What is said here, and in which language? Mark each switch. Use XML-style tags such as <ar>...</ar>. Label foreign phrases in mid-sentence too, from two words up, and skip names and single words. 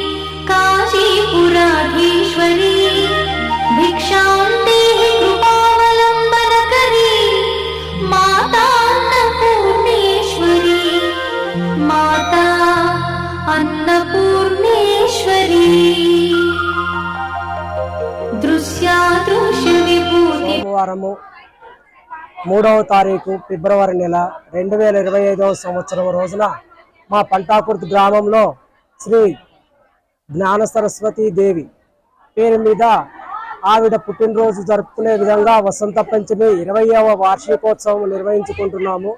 <sa>काशीपुराधीश्वरी भिक्षां देहि कृपावलम्बनकरी माता अन्नपूर्णेश्वरी माता अन्नपूर्णेश्वरी</sa> <te>శుక్రవారము 3వ తారీఖు ఫిబ్రవరి నెల 2025వ సంవత్సరం రోజున మా పంటాకుర్తి గ్రామంలో శ్రీ జ్ఞాన సరస్వతీ దేవి పేరు మీద ఆవిడ పుట్టినరోజు జరుపుకునే విధంగా వసంత పంచమి 20వ వార్షికోత్సవం నిర్వహించుకుంటున్నాము.</te>